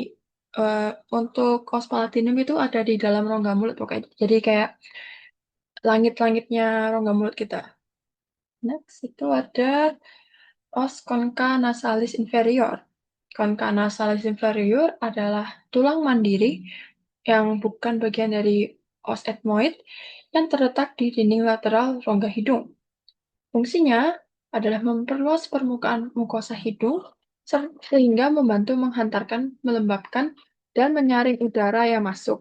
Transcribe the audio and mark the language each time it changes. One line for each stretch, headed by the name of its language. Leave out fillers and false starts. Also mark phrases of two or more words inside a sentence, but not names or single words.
Indonesian: Untuk os palatinum itu ada di dalam rongga mulut pokoknya. Jadi kayak langit-langitnya rongga mulut kita. Next itu ada os concha nasalis inferior. Concha nasalis inferior adalah tulang mandiri yang bukan bagian dari os ethmoid yang terletak di dinding lateral rongga hidung. Fungsinya adalah memperluas permukaan mukosa hidung sehingga membantu melembabkan, dan menyaring udara yang masuk.